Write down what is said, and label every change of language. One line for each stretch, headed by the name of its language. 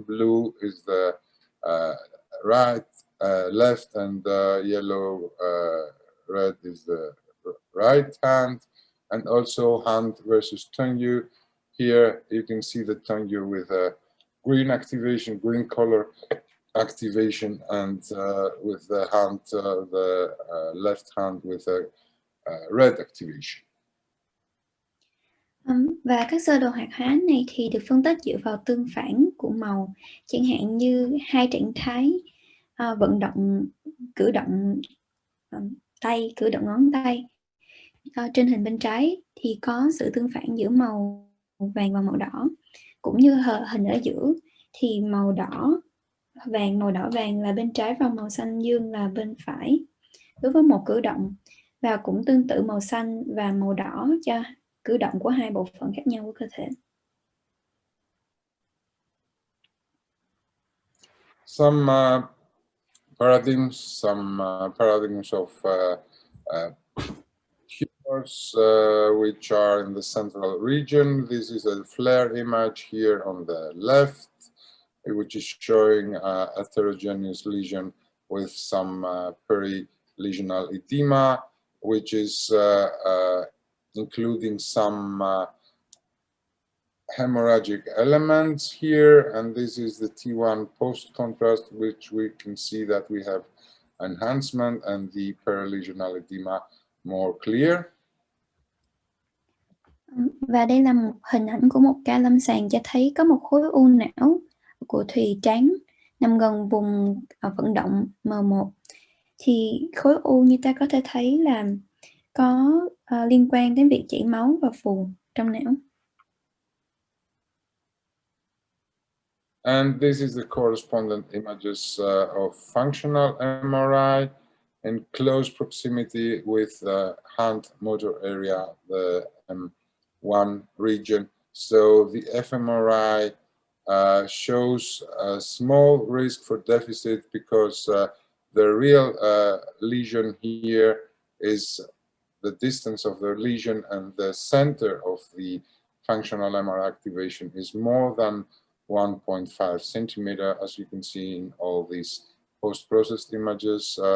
English: Blue is the right, left, and yellow, red is the right hand, and also hand versus tongue. Here you can see the tongue with a green activation, green color activation, and with the hand, the left hand with a red activation.
Vietnamese: Và các sơ đồ hoạt hóa này thì được phân tích dựa vào tương phản của màu, chẳng hạn như hai trạng thái vận động, cử động tay, cử động ngón tay. Trên hình bên trái thì có sự tương phản giữa màu vàng và màu đỏ, cũng như hình ở giữa thì màu đỏ vàng là bên trái và màu xanh dương là bên phải đối với một cử động, và cũng tương tự màu xanh và màu đỏ cho cử động của hai bộ phận khác nhau của cơ thể.
English: some paradigms of tumors which are in the central region. This is a FLAIR image here on the left, which is showing a heterogeneous lesion with some perilesional edema, which is including some hemorrhagic elements here, and this is the T1 post-contrast, which we can see that we have enhancement and the perilesional edema more clear.
Vietnamese: Và đây là một hình ảnh của một ca lâm sàng cho thấy có một khối u não của thùy trán nằm gần vùng vận động M1. Thì khối u như ta có thể thấy là có liên quan đến việc chảy máu và phù trong não.
English: And this is the correspondent images of functional MRI in close proximity with the hand motor area, the M1 region. So the fMRI shows a small risk for deficit because the real lesion here is the distance of the lesion and the center of the functional MRI activation is more than 1.5 centimeter, as you can see in all these post-processed images.